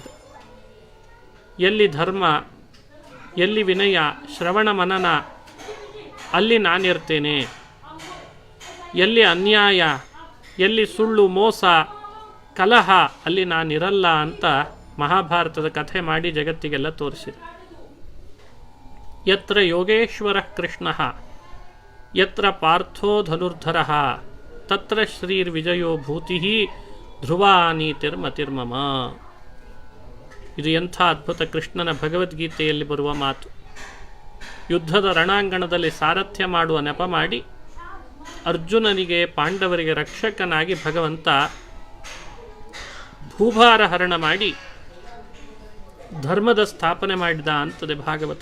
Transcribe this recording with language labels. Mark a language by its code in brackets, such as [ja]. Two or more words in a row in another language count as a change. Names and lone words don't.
[kn] ಎಲ್ಲಿ ಧರ್ಮ, ಎಲ್ಲಿ ವಿನಯ, ಶ್ರವಣ ಮನನ, ಅಲ್ಲಿ ನಾನಿರ್ತೇನೆ. ಎಲ್ಲಿ ಅನ್ಯಾಯ, ಎಲ್ಲಿ ಸುಳ್ಳು, ಮೋಸ, ಕಲಹ, ಅಲ್ಲಿ ನಾನಿರಲ್ಲ ಅಂತ ಮಹಾಭಾರತದ ಕಥೆ ಮಾಡಿ ಜಗತ್ತಿಗೆಲ್ಲ ತೋರಿಸಿದೆ. [sa] ಯತ್ರ ಯೋಗೇಶ್ವರ ಕೃಷ್ಣ ಯತ್ರ ಪಾರ್ಥೋ ಧನುರ್ಧರ ತತ್ರ ಶ್ರೀರ್ವಿಜಯೋ ಭೂತಿ ಧ್ರುವ ನೀತಿರ್ಮತಿರ್ಮಮ. [kn] ಇದು ಎಂಥ ಅದ್ಭುತ ಕೃಷ್ಣನ ಭಗವದ್ಗೀತೆಯಲ್ಲಿ ಬರುವ ಮಾತು. ಯುದ್ಧದ ರಣಾಂಗಣದಲ್ಲಿ ಸಾರಥ್ಯ ಮಾಡುವ ನೆಪ ಮಾಡಿ ಅರ್ಜುನನಿಗೆ, ಪಾಂಡವರಿಗೆ ರಕ್ಷಕನಾಗಿ ಭಗವಂತ ಭೂಭಾರ ಹರಣ ಮಾಡಿ ಧರ್ಮದ ಸ್ಥಾಪನೆ ಮಾಡಿದ ಅಂತದೆ ಭಾಗವತ.